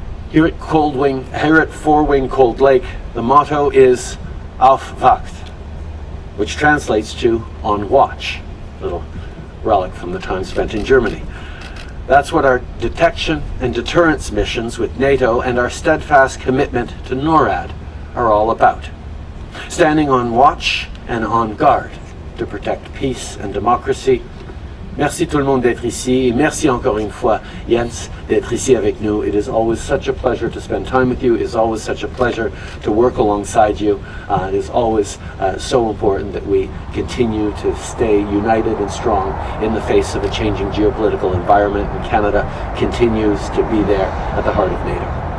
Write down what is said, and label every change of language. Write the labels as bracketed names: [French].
[English] Here at 4-Wing Cold Lake, the motto is Auf Wacht, which translates to on watch, a little relic from the time spent in Germany. That's what our detection and deterrence missions with NATO and our steadfast commitment to NORAD are all about. Standing on watch and on guard to protect peace and democracy. [French] Merci tout le monde d'être ici, et merci encore une fois, Jens, d'être ici avec nous. [English] It is always such a pleasure to spend time with you. It is always such a pleasure to work alongside you. It is always so important that we continue to stay united and strong in the face of a changing geopolitical environment, and Canada continues to be there at the heart of NATO.